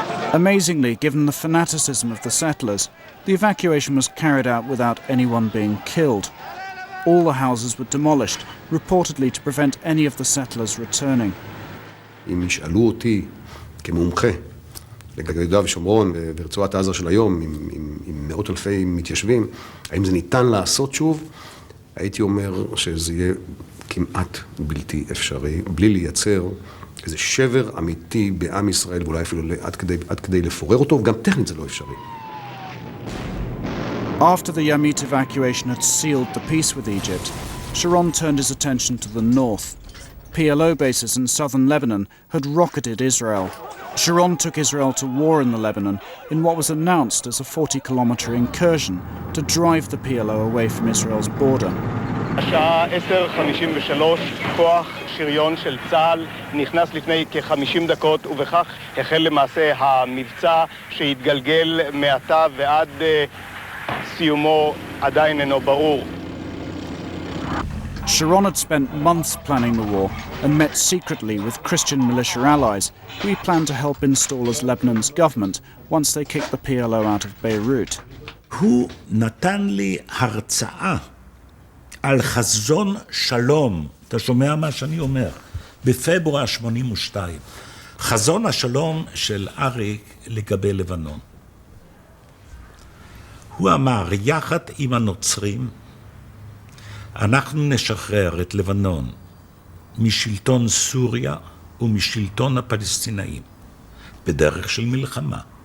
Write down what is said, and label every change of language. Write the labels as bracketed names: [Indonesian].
[English] Amazingly, given the fanaticism of the settlers, the evacuation was carried out without anyone being killed. All the houses were demolished, reportedly to prevent any of the settlers returning. [Hebrew] אם ישאלו אותי כמומחה ליהודה ושומרון ברצועת עזה של היום עם מאות אלפי מתיישבים, האם זה ניתן לעשות שוב? הייתי אומר שזה יהיה כמעט בלתי אפשרי, בלי לייצר איזה שבר אמיתי בעם ישראל, ואולי אפילו עד כדי לפורר אותו, וגם טכנית זה לא אפשרי. [English] After the Yamit evacuation had sealed the peace with Egypt, Sharon turned his attention to the north. PLO bases in southern Lebanon had rocketed Israel. Sharon took Israel to war in the Lebanon in what was announced as a 40-kilometer incursion to drive the PLO away from Israel's border. [Hebrew] השעה 10:53, כוח שריון של צה"ל נכנס לפני כ-50 דקות, ובכך החל למעשה המבצע שהתגלגל מעתה ועד סיומו עדיין אינו ברור. [English] Sharon had spent months planning the war and met secretly with Christian militia allies who he planned to help install as Lebanon's government once they kicked the PLO out of Beirut. [Hebrew] הוא נתן לי הרצאה על חזון שלום, אתה שומע מה שאני אומר? בפברואר 82. חזון השלום של אריק לגבי לבנון. הוא אמר, יחד עם הנוצרים, אנחנו נשחרר את לבנון משלטון סוריה ומשלטון הפלסטינאים, בדרך של מלחמה.